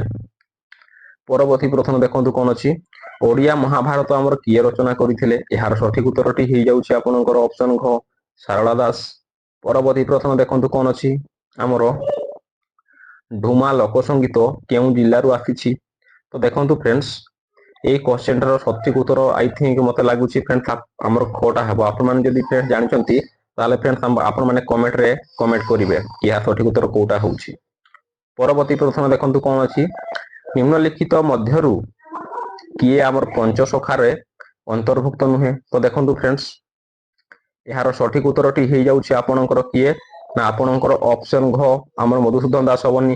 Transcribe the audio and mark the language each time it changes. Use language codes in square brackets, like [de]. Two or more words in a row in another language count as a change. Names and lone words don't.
[or] ପରବର୍ତ୍ତୀ ପ୍ରଶ୍ନ ଦେଖନ୍ତୁ କ'ଣ ଅଛି, ଓଡ଼ିଆ ମହାଭାରତ ଆମର କିଏ ରଚନା କରିଥିଲେ? ଏହାର ସଠିକ ଉତ୍ତରଟି ହେଇଯାଉଛି ଆପଣଙ୍କର ଅପସନ ଘ, ଶାରଳା ଦାସ। ପରବର୍ତ୍ତୀ ପ୍ରଶ୍ନ ଦେଖନ୍ତୁ କ'ଣ ଅଛି, ଆମର ଢୁମା ଲୋକସଙ୍ଗୀତ କେଉଁ ଜିଲ୍ଲାରୁ ଆସିଛି? ତ ଦେଖନ୍ତୁ ଫ୍ରେଣ୍ଡସ୍, ଏଇ କୋଶ୍ଚେନଟାର ସଠିକ ଉତ୍ତର [en] I think [or] ମତେ ଲାଗୁଛି ଫ୍ରେଣ୍ଡସ ଆମାର ଖଟା ହେବ। ଆପଣମାନେ ଯଦି ଫ୍ରେଣ୍ଡସ୍ ଜାଣିଛନ୍ତି ତାହେଲେ ଫ୍ରେଣ୍ଡସ୍ ଆପଣମାନେ କମେଣ୍ଟରେ କମେଣ୍ଟ କରିବେ କି ଏହା ସଠିକ ଉତ୍ତର କୋଉଟା ହେଉଛି। ପରବର୍ତ୍ତୀ ପ୍ରଶ୍ନ ଦେଖନ୍ତୁ କ'ଣ ଅଛି, ନିମ୍ନଲିଖିତ ମଧ୍ୟରୁ କିଏ ଆମର ପଞ୍ଚସଖାରେ ଅନ୍ତର୍ଭୁକ୍ତ ନୁହେଁ? ତ ଦେଖନ୍ତୁ ଫ୍ରେଣ୍ଡସ୍, ଏହାର ସଠିକ ଉତ୍ତରଟି ହେଇଯାଉଛି ଆପଣଙ୍କର କିଏ ନା ଆପଣଙ୍କର ଅପସନ ଘ, ଆମର ମଧୁସୂଦନ ଦାସ ହବନି।